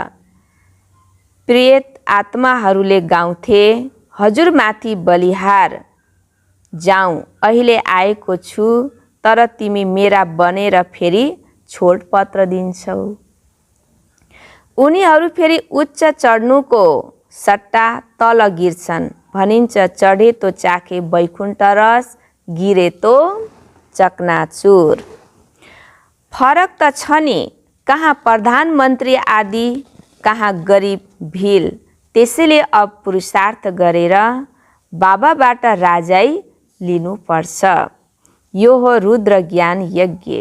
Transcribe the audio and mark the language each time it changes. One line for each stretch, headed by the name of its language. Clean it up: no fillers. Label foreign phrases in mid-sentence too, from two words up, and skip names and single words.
Nepali: प्रेत आत्माहरूले गाउँथे, हजुरमाथि बलिहार जाउँ, अहिले आएको छु, तर तिमी मेरा बनेर फेरि छोडपत्र दिन्छौ। उनीहरू फेरि उच्च चढ्नुको सट्टा तल गिर्छन्।
Hindi: भनिन्छ चढे तो चाखे वैकुण्ठ रस, गिरे तो चकनाचुर।
Nepali: फरक त छ नि। कहाँ प्रधानमन्त्री आदि, कहाँ गरिब भिल। त्यसैले अब पुरुषार्थ गरेर बाबाबाट राजाई लिनुपर्छ। यो हो रुद्र ज्ञान यज्ञ।